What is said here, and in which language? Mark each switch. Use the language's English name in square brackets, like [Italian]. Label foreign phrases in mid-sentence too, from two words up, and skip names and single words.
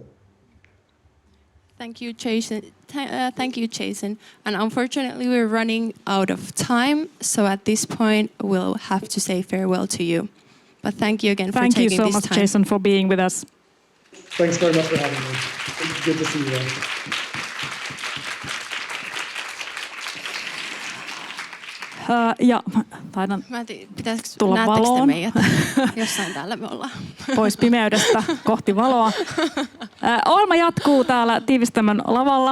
[English] Thank you, Jason. Thank you, Jason. And unfortunately, we're running out of time. So at this point, we'll have to say farewell to you. But thank you again for taking this time. Thank you so much, Jason, for being with us. Thanks very much for having me. It's good to see you all. [Finnish] Ja taidan pitäisikö tulla valoon. Meidät? Jossain täällä me ollaan. Pois pimeydestä kohti valoa. Ohjelma jatkuu täällä Tiivistelmän lavalla.